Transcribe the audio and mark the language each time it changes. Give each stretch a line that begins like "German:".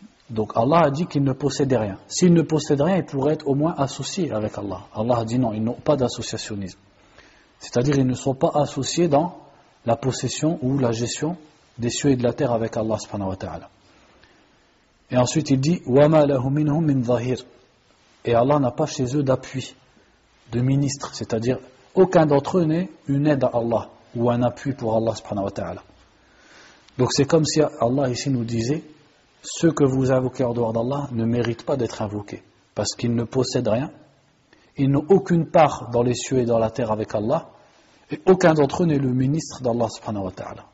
French: Donc Allah a dit qu'ils ne possédaient rien. S'ils ne possèdent rien, ils pourraient être au moins associés avec Allah. Allah a dit non, ils n'ont pas d'associationnisme. C'est-à-dire ils ne sont pas associés dans la possession ou la gestion des cieux et de la terre avec Allah subhanahu wa ta'ala. Et ensuite il dit
Arabic: وَمَا لَهُ مِنْهُمْ مِنْ ظَهِيرٍ.
French: Et Allah n'a pas chez eux d'appui, de ministre, c'est-à-dire aucun d'entre eux n'est une aide à Allah ou un appui pour Allah subhanahu wa ta'ala. Donc c'est comme si Allah ici nous disait, ceux que vous invoquez en dehors d'Allah ne méritent pas d'être invoqués, parce qu'ils ne possèdent rien, ils n'ont aucune part dans les cieux et dans la terre avec Allah, et aucun d'entre eux n'est le ministre d'Allah subhanahu wa ta'ala.